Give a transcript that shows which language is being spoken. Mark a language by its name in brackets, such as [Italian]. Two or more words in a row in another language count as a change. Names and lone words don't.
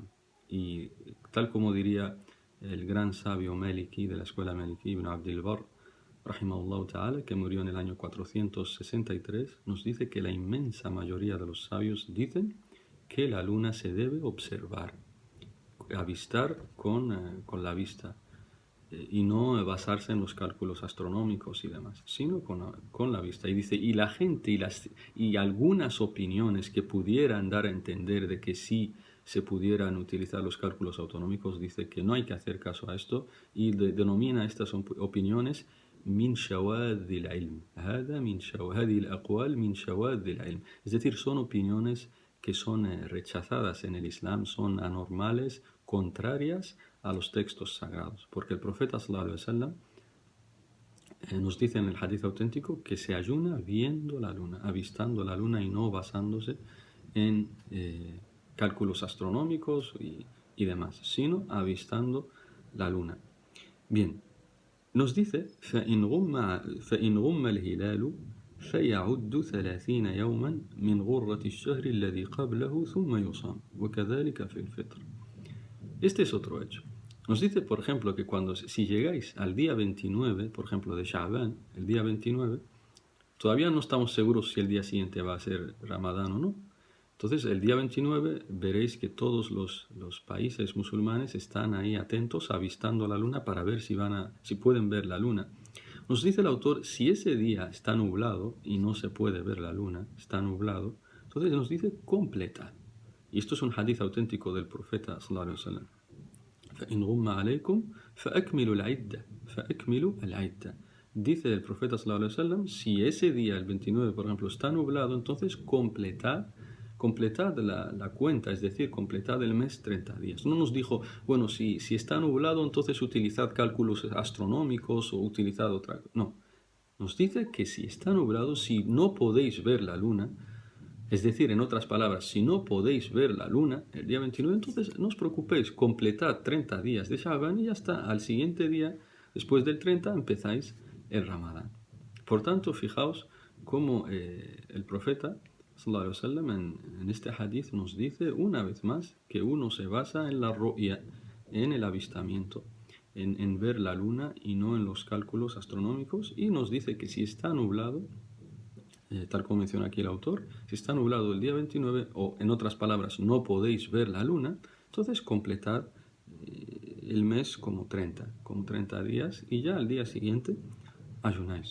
[Spanish] Y tal como diría el gran sabio Maliki de la escuela Maliki, Ibn Abdul Barr, [Arabic] رحمه الله تعالى, [Spanish] que murió en el año 463, nos dice que la inmensa mayoría de los sabios dicen que la luna se debe observar, avistar con la vista, y no basarse en los cálculos astronómicos y demás, sino con la vista. Y dice, y la gente y algunas opiniones que pudieran dar a entender de que sí se pudieran utilizar los cálculos autonómicos, dice que no hay que hacer caso a esto, y denomina estas opiniones [Arabic] من شواذ العلم. هذه الأقوال من شواذ العلم. [Spanish] Es decir, son opiniones que son rechazadas en el Islam, son anormales, contrarias a los textos sagrados, porque el profeta [Arabic] صلى الله عليه وسلم [Spanish] nos dice en el hadith auténtico que se ayuna viendo la luna, avistando la luna y no basándose en cálculos astronómicos y demás, sino avistando la luna. Bien, nos dice [Arabic] فإن غم الهلال فيعد 30 يوما من غرة الشهر الذي قبله ثم يصام وكذلك في الفطر. [Spanish] Este es otro hecho. Nos dice, por ejemplo, que si llegáis al día 29, por ejemplo, de Sha'ban, el día 29, todavía no estamos seguros si el día siguiente va a ser Ramadán o no. Entonces, el día 29 veréis que todos los países musulmanes están ahí atentos, avistando la luna para ver si pueden ver la luna. Nos dice el autor, si ese día está nublado y no se puede ver la luna, está nublado, entonces nos dice completad. Y esto es un hadith auténtico del profeta [Arabic] صلى الله عليه وسلم. فإن غم عليكم فأكملوا العدة. [Spanish] Dice el profeta [Arabic] صلى الله عليه وسلم, [Spanish] si ese día, el 29, por ejemplo, está nublado, entonces completad la cuenta, es decir, completad el mes 30 días. No nos dijo, bueno, si está nublado, entonces utilizad cálculos astronómicos o utilizad otra. No, nos dice que si está nublado, si no podéis ver la luna, es decir, en otras palabras, si no podéis ver la luna el día 29, entonces no os preocupéis, completad 30 días de Sha'ban y ya está. Al siguiente día, después del 30, empezáis el Ramadán. Por tanto, fijaos cómo el profeta [Arabic] صلى الله عليه وسلم [Spanish] en este hadith nos dice una vez más que uno se basa en la ru'ya, en el avistamiento, en ver la luna y no en los cálculos astronómicos, y nos dice que si está nublado, tal como menciona aquí el autor, si está nublado el día 29, o en otras palabras, no podéis ver la luna, entonces completad el mes como 30 días, y ya al día siguiente ayunáis.